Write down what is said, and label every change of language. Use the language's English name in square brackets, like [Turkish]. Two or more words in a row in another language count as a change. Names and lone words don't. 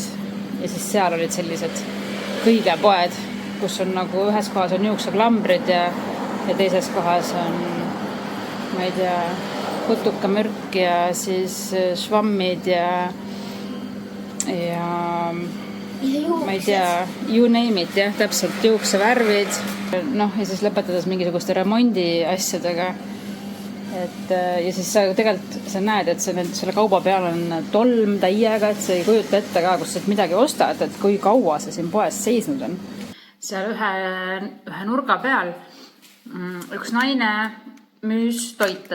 [Estonian] Ja siis seal olid sellised kõigepoed, kus on nagu ühes kohas on juukseklambrid ja teises kohas on, ma ei tea, putukamürk ja siis švammid ja ma ei tea, [English] you name it, [Estonian] jah, täpselt juuksevärvid. Ja siis lõpetades mingisuguste remondi asjadega. Ja siis sa näed, et selle kauba peal on tolm täiega, et sa ei kujuta ette ka, kus midagi ostad, et kui kaua see siin poes seisnud on. Seal ühe nurga peal üks naine müüs toite.